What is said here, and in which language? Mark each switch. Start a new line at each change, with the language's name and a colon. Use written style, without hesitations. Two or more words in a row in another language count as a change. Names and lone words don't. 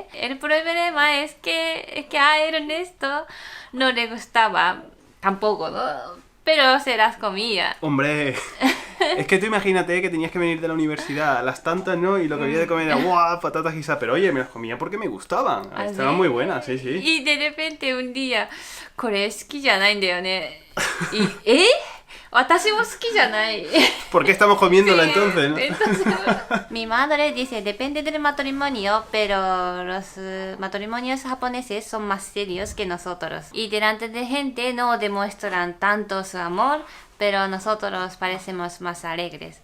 Spanish: El problema es que a Ernesto no le gustaba tampoco, ¿no? Pero se las comía. Hombre, es que tú imagínate que tenías que venir de la universidad a las tantas, ¿no? Y lo que había de comer era ¡guau! Patatas guisadas. Pero oye, me las comía porque me gustaban. Estaban muy buenas, sí, sí. Y de repente un día,
Japanese: これ好きじゃないんだよね. Y, 私も好きじゃない.
Spanish: ¿Por qué estamos comiéndola Sí, entonces, no? Mi madre dice, depende del matrimonio, pero los matrimonios japoneses son más serios que nosotros. Y delante de gente no demuestran tanto su amor, pero nosotros parecemos más alegres.